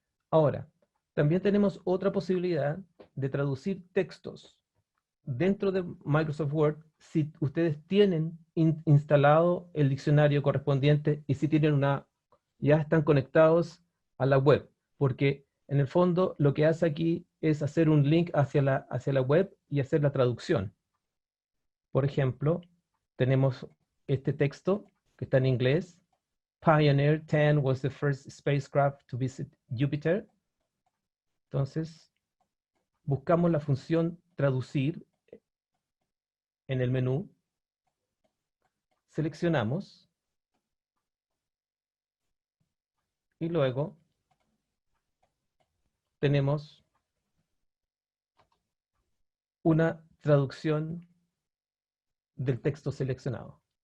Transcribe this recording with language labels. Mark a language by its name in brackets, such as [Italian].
[Spanish] Ahora, también tenemos otra posibilidad de traducir textos dentro de Microsoft Word si ustedes tienen instalado el diccionario correspondiente y si tienen ya están conectados a la web, porque en el fondo lo que hace aquí es hacer un link hacia la web y hacer la traducción. Por ejemplo, tenemos este texto que está en inglés. [English] Pioneer 10 was the first spacecraft to visit Jupiter. [Spanish] Entonces, buscamos la función traducir en el menú, seleccionamos y luego tenemos una traducción del texto seleccionado.